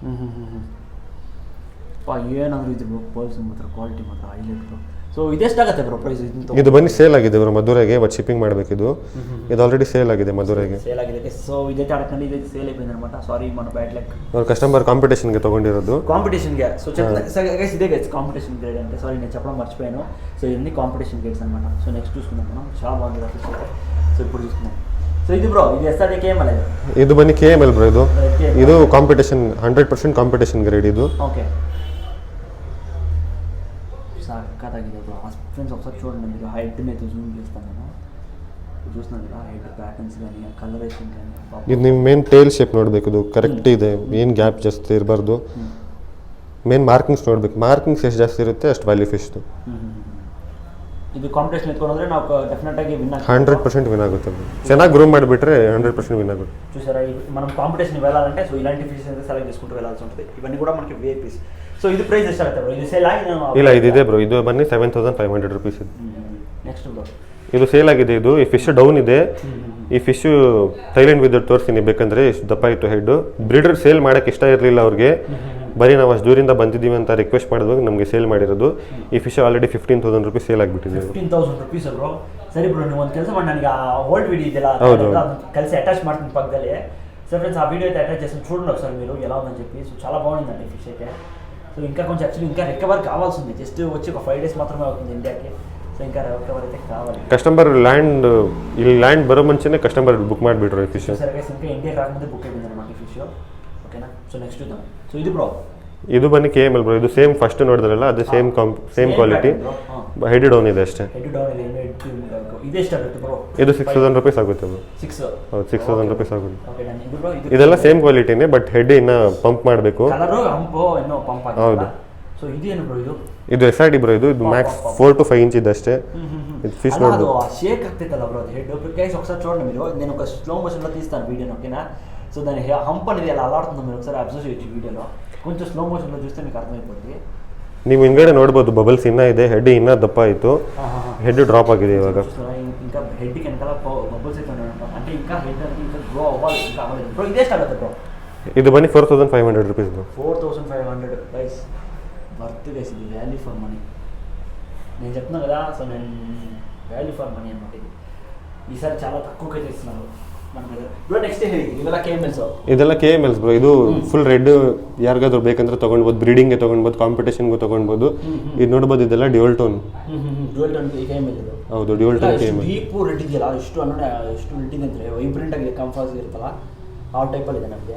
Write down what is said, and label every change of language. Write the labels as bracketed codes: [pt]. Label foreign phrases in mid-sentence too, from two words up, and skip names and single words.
[kn] ಏನಾದರೂ ಇದು ಬ್ರೋ ಪೋಲ್ಸ್ ಮಾತ್ರ ಕ್ವಾಲಿಟಿ ಮಾತ್ರ ಹೈಲೈಟ್ ಬ್ರೋ. ಸೊ ಇದೆಷ್ಟಾಗುತ್ತೆ ಬ್ರೋ ಪ್ರೈಸ್? ಇದು ಬನ್ನಿ ಸೇಲ್ ಆಗಿದೆ ಬ್ರೋ ಮಧುರೆಗೆ. ಬಟ್ ಶಿಪ್ಪಿಂಗ್ ಮಾಡಬೇಕಿದು. ಇದು ಆಲ್ರೆಡಿ ಸೇಲ್ ಆಗಿದೆ ಮಧುರೆಗೆ. ಸೇಲ್ ಆಗಿದೆ. ಸೊ ಇದೇ ಟಾರ್ಕಲ್ಲಿ ಇದೆ ಸೇಲ್ ಆಗಿದೆ ಅನ್మాట. ಸಾರಿ ಮನ ಬ್ಯಾಡ್ ಲಕ್. ಅವ್ರ ಕಸ್ಟಮರ್ ಕಾಂಪಿಟೇಷನ್ಗೆ ತೊಗೊಂಡಿರೋದು. ಕಾಂಪಿಟೇಷನ್ಗೆ. ಸೊ ಗೈಸ್ ಇದೆ ಗೈಸ್ ಕಾಂಪಿಟೇಷನ್ ಗ್ರೇಡ್ ಅಂತ. [te] ಸಾರಿ నేను చెప్పడం మర్చిపోయాను. సో ఇవన్నీ కాంపిటీషన్ గ్రేడ్స్ అన్నమాట. సో నెక్స్ట్ చూసుకుందాం మనం. చాలా బాగుంది ఫిష్. సో ఇప్పుడు చూసుకుందాం. సో ఇది బ్రో ఇది SRD KML ఇది బన్ని KML బ్రో. [kn] ಇದು ಕಾಂಪಿಟೇಷನ್ 100% ಕಾಂಪಿಟೇಷನ್ ಗ್ರೇಡ್ ಇದು. ఓకే సక్కదాಗಿದೆ బ్రో. [te] ఫ్రెండ్స్ ఒకసారి చూడండి మీరు హైట్ని అయితే జూమ్ చేస్తాను నేను. చూస్తున్నాను కదా హైట్ ప్యాటర్న్స్ కానీ కలరేషన్ కానీ. [kn] ಇದು ನಿಮ್ಮ ಮೇನ್ ಟೇಲ್ ಶೇಪ್ ನೋಡಬೇಕು. ಇದು ಕರೆಕ್ಟ್ ಇದೆ, ಏನು ಗ್ಯಾಪ್ ಜಾಸ್ತಿ ಇರಬಾರ್ದು. ಮೇನ್ ಮಾರ್ಕಿಂಗ್ಸ್ ನೋಡಬೇಕು. ಮಾರ್ಕಿಂಗ್ಸ್ ಎಷ್ಟು ಜಾಸ್ತಿ ಇರುತ್ತೆ ಅಷ್ಟು ವ್ಯಾಲ್ಯೂ ಫಿಶ್ದು. ಇದು ಕಾಂಪಿಟೇಷನ್ ಎತ್ಕೊಂಡ್ರೆ ನಾವು ಡೆಫಿನೆಟ್ ಆಗಿ ವಿನ್ 100% ವಿನ್ ಆಗುತ್ತೆ. ಚೆನ್ನಾಗಿ ಗ್ರೂಮ್ ಮಾಡಿಬಿಟ್ರೆ 100% విన్ ఆಗುತ್ತೆ. [te] చూసారా మనం కాంపిటీషన్ వెళ్ళాలంటే సో ఇలాంటి ఫిషెస్ అయితే సెలెక్ట్ చేసుకుంటూ వెళ్ళాల్సి ఉంటుంది. ఇవన్నీ కూడా మనకి VIPs. సో ఇది ప్రైస్ [kn] ఎಷ್ಟಾಗುತ್ತೆ ಬ್ರೋ? ಇದು ಸೇಲ್ ಆಗಿದೆ? ಇಲ್ಲ ಇದು ಇದೆ ಬ್ರೋ. ಇದು ಬನ್ನಿ 7,500 rupees ಇದು. ನೆಕ್ಸ್ಟ್ ಬ್ರೋ ಇದು ಸೇಲ್ ಆಗಿದೆ. ಇದು ಈ ಫಿಶ್ ಡೌನ್ ಇದೆ. ಈ ಫಿಶ್ ಥೈಲ್ಯಾಂಡ್ ವಿದ್ ತೋರಿಸ್ತೀನಿ ಬೇಕಂದ್ರೆ. ಎಷ್ಟು ದಪ್ಪ ಇತ್ತು ಹೆಡ್. ಬ್ರೀಡರ್ ಸೇಲ್ ಮಾಡೋಕ್ಕೆ ಇಷ್ಟ ಇರಲಿಲ್ಲ ಅವ್ರಿಗೆ. ಬರೀ ನಾವು ಅಷ್ಟು ದೂರಿಂದ ಬಂದಿದ್ದೀವಿ ಅಂತ ರಿಕ್ವೆಸ್ಟ್ ಮಾಡಿದಾಗ ನಮಗೆ ಸೇಲ್ ಮಾಡಿರೋದು. ಈ ಫಿಶ್ ಆಲ್ರೆಡಿ 15,000 rupees ಸೇಲ್ ಆಗಿಬಿಟ್ಟಿದೆ. 15,000 rupees ಬ್ರೋ. ಸರಿ ಬ್ರೋ ನೀವು ಒಂದು ಕೆಲಸ ಮಾಡಿ ನನಗೆ ಆ ಓಲ್ಡ್ ವಿಡಿಯೋ ಇದೆಯಲ್ಲ కలిసి అటాచ్ ಮಾಡ್ತೀನಿ పక్కದಲ್ಲಿ. [te] సో ఫ్రెండ్స్ ఆ వీడియో అయితే అటాచ్ చేస్తాను చూడండి ఒకసారి మీరు ఎలా ఉందని చెప్పి. సో చాలా బాగుందండి ఫిష్ అయితే. సో ఇంకా కొంచెం యాక్చువల్లీ ఇంకా రికవర్ కావాల్సి ఉంది. జస్ట్ వచ్చి ఒక 5 days మాత్రమే అవుతుంది ఇండియాకి. సో ఇంకా రికవర్ అయితే కావాలి. [kn] కస్టమర్ ಇಲ್ಲಿ ಲ್ಯಾಂಡ್ ಬರೋ ಮುಂಚೆನೇ ಕಸ್ಟಮರ್ ಬುಕ್ ಮಾಡಿಬಿಟ್ರು ಈ ಫಿಶ್. [te] ಸರಿ ಗೈಸ್ ఇంకా ఇండియా రాకముందే బుక్ అయిపోయింది అన్నమాట ఈ ఫిష్. ఓకేనా? సో నెక్స్ట్ చూద్దాం. సో ఇది బ్రో [kn] ಇದು ಬನ್ನಿ KML ಬ್ರೋ. ಇದು ಸೇಮ್ ಫಸ್ಟ್ ನೋಡಿದ್ರಲ್ಲ ಅದೇ ಸೇಮ್ ಕ್ವಾಲಿಟಿ. ಹೆಡ್ ಡೌನ್ ಇದೆ ಅಷ್ಟೇ. ಹೆಡ್ ಡೌನ್ ಇದೆ. ಇದು ಎಷ್ಟಾಗುತ್ತೆ ಬ್ರೋ? ಇದು 6,000 rupees ಆಗುತ್ತೆ ಬ್ರೋ. 6 ಹೌದು 6,000 rupees ಆಗುತ್ತೆ. ಓಕೆ ಡನ್. ಇದು ಬ್ರೋ ಇದೆಲ್ಲ ಸೇಮ್ ಕ್ವಾಲಿಟಿನೇ ಬಟ್ ಹೆಡ್ ಇನ್ನ ಪಂಪ್ ಮಾಡಬೇಕು. ಕಲರ್ ಹಂಪು ಇನ್ನೂ ಪಂಪ್ ಆಗಿದೆ. ಹೌದು. ಸೊ ಇದು ಏನು ಬ್ರೋ? ಇದು SRD ಬ್ರೋ. ಇದು ಮ್ಯಾಕ್ಸ್ 4 to 5 inch ಇದೆ ಅಷ್ಟೇ. ಇದು ಫಿಶ್ ನೋಡ್ಬೋದು. ಅದು ಶೇಕ್ ಆಗ್ತಿತ್ತಲ್ಲ ಬ್ರೋ ಅದು ಹೆಡ್. ಗೈಸ್ [te] ఒకసారి చూడండి మీరు. నేను ఒక స్లో మోషన్ లో తీస్తాను వీడియోని. ఓకేనా? సో దాని హంప్ అనేది ఎలా అలాడుతుందో మీరు ఒకసారి అబ్జర్వ్ చేయొచ్చు వీడియోలో. కొంచెం స్లో మోషన్లో చూస్తే మీకు అర్థమైపోతుంది. [kn] ನೀವು ಹಿಂಗಡೆ ನೋಡ್ಬೋದು ಬಬಲ್ಸ್ ಇನ್ನೂ ಇದೆ. ಹೆಡ್ ಇನ್ನೂ ದಪ್ಪ ಆಯಿತು. ಹೆಡ್ ಡ್ರಾಪ್ ಆಗಿದೆ ಇವಾಗ. [te] ఇంకా హెడ్కి వెనకాల బబుల్స్ అయితే ఉన్నాయి. అంటే ఇంకా హెడ్ అనేది ఇంకా గ్రో అవ్వాలి. ఇంకా అవ్వలేదు బ్రో. ఇదే స్టార్ట్ అవుతుంది బ్రో. [kn] ಇದು ಬನ್ನಿ 4,500 rupees ಬ್ರೋ. [te] 4,500 గైస్ వర్త్ గైస్. ఇది వాల్యూ ఫర్ మనీ. నేను చెప్తున్నాను కదా. సో నేను వాల్యూ ఫర్ మనీ అన్నమాట. ఇది ఈసారి చాలా తక్కువగా చేస్తున్నారు మన దగ్గర బ్రో. [kn] నెక్స్ట్ ఇವೆಲ್ಲ KMLs. ಇದೆಲ್ಲ KMLs ಬ್ರೋ. ಇದು ಫುಲ್ ರೆಡ್ ಯಾರಿಗಾದ್ರೂ ಬೇಕಂದ್ರೆ ತೊಗೊಳ್ಬೋದು. ಬ್ರೀಡಿಂಗ್ಗೆ ತೊಗೊಳ್ಬೋದು, ಕಾಂಪಿಟೇಷನ್ಗೂ ತೊಗೊಳ್ಬೋದು. ಇದು ನೋಡ್ಬೋದು ಇದೆಲ್ಲ ಡ್ಯುಯಲ್ ಟೋನ್. ಡ್ಯುಯಲ್ ಟೋನ್ KML ಇದು. ಹೌದು ಡ್ಯುಯಲ್ ಟೋನ್ KML. ಡೀಪ್ ರೆಡ್ ಇದೆಯಲ್ಲ ಎಷ್ಟು ಅನ್ನೋಣ ಎಷ್ಟು ರೆಡ್ ಇದೆ ಅಂದರೆ ವೈಬ್ರೆಂಟ್ ಆಗಿದೆ. ಕಂಫರ್ಸ್ ಇರುತ್ತಲ್ಲ ಆ ಟೈಪಲ್ಲಿ ಇದೆ ನಮಗೆ.